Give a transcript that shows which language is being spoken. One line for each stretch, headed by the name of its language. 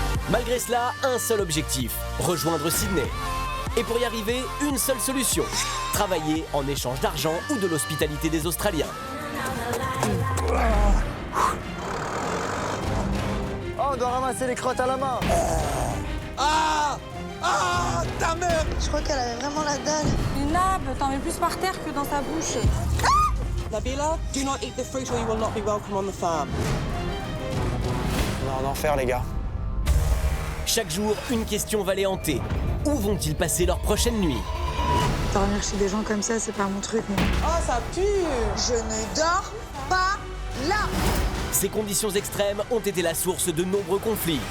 French: Malgré cela, un seul objectif, rejoindre Sydney. Et pour y arriver, une seule solution, travailler en échange d'argent ou de l'hospitalité des Australiens. Oh, on doit ramasser les crottes à la main. Ah! Ah! Ta mère! Je crois qu'elle avait vraiment la dalle. Une nappe, t'en mets plus par terre que dans sa bouche.
English: Nabila, do not eat the fruit or you will not be welcome on the farm.
French: On est en enfer, les gars. Chaque jour, une question va les hanter. Où vont-ils passer leur prochaine nuit? Dormir chez des gens comme ça, c'est pas mon truc, moi. Oh, ça pue. Je ne dors pas là. Ces conditions extrêmes ont été la source de nombreux conflits.